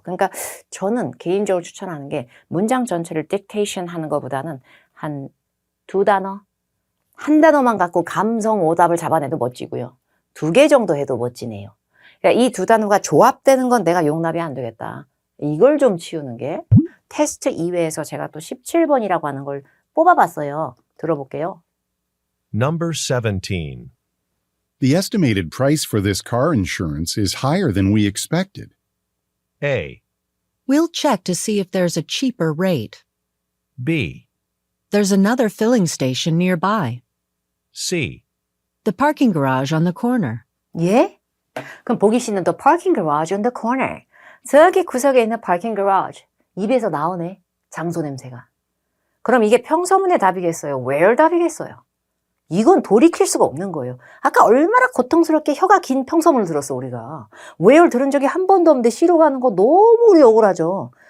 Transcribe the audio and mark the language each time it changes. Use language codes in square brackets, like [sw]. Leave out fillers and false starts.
[ko] 그러니까 저는 개인적으로 추천하는 게 문장 전체를 dictation 하는 것보다는 한 두 단어, 한 단어만 갖고 감성 오답을 잡아내도 멋지고요. 2개 정도 해도 멋지네요. 그러니까 이 두 단어가 조합되는 건 내가 용납이 안 되겠다. 이걸 좀 치우는 게 테스트 이외에서 제가 또 17번이라고 하는 걸 뽑아봤어요. 들어볼게요. [en] Number 17. The estimated price for this car insurance is higher than we expected. A. We'll check to see if there's a cheaper rate. B. There's another filling station nearby. C. The parking garage on the corner. [ko] 예? 그럼 보기 C는 [en] the parking garage on the corner. [ko] 저기 구석에 있는 parking garage. 입에서 나오네. 장소 냄새가. 그럼 이게 평서문의 답이겠어요? where 답이겠어요? 이건 돌이킬 수가 없는 거예요. 아까 얼마나 고통스럽게 혀가 긴 평서문을 들었어 우리가. where 들은 적이 한 번도 없는데 C로 가는 거 너무 우리 억울하죠.